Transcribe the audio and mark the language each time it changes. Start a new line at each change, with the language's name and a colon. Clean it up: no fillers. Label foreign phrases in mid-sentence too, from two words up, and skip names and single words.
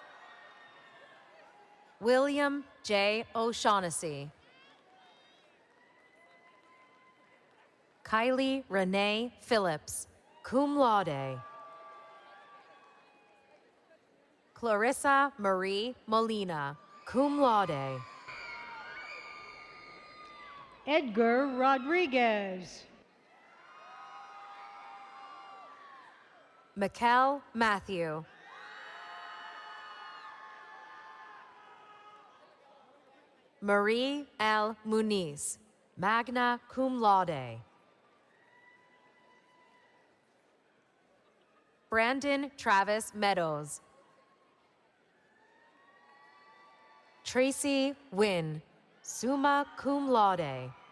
English: William J. O'Shaughnessy. Kylie Renee Phillips,
Latin: cum laude.
English: Clarissa Marie Molina,
Latin: cum laude.
English: Edgar Rodriguez. Mikkel Matthew. Marie L. Muniz,
Latin: magna cum laude.
English: Brandon Travis Meadows. Tracy Wynn,
Latin: summa cum laude.